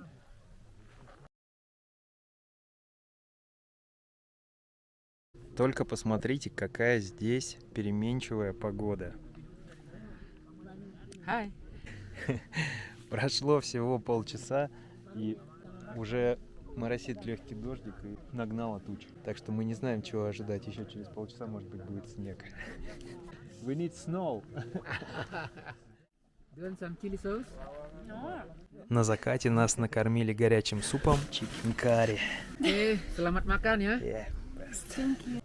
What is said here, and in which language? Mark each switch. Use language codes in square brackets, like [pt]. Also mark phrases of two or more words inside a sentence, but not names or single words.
[ru] Только посмотрите, какая здесь переменчивая погода. [en] Hi. [ru] Прошло всего полчаса, и уже моросит легкий дождик и нагнало туч. Так что мы не знаем, чего ожидать. Еще через полчаса, может быть, будет снег. [en] We need snow. Do you want some chili sauce? [ru] На закате нас накормили горячим супом, [en] Chicken curry. [id] Selamat makan ya. [en] Yeah, best.